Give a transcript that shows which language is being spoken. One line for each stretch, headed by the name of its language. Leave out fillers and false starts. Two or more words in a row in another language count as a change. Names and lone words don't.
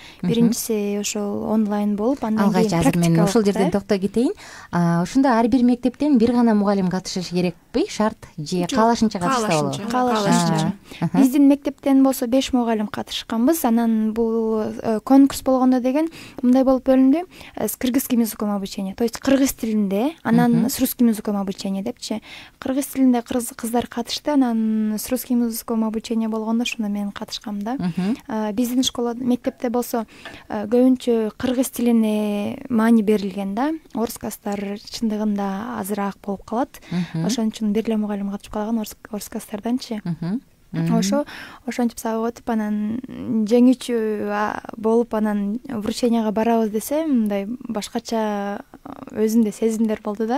Kyrgyz: Биринчиси ошол онлайн болуп, андан кийин алгач азыр мен ушул жерден токтой кетейин. Ошондо ар бир мектептен бир гана мугалим катышышы керекпи? Шарт же каалашынча катышса болобу? Каалашынча. Биздин мектептен болсо 5 мугалим катышканбыз. Анан бул конкурс болгондо деген мындай болуп бөлүндү.
Russian: С кыргызским языком обучение, то есть
Kyrgyz: кыргыз тилинде, анан
Russian: с русским языком обучение депчи.
Kyrgyz: Кыргыз тилинде кыздар катышты, анан
Russian: с русским языком обучение
Kyrgyz: болгондо ошондо мен катышкам да. Биздин школа мектепте болсо көбүнчө кыргыз тилине маани берилген да. Орус класстар чындыгында азыраак болуп калат. Ошон үчүн бир эле мугалим катышып калган орус класстарданчы. Ошентип сабак өтүп, анан жеңүүчү болуп, анан врученияга барабыз десе, мындай башкача өзүмдө сезимдер болду да.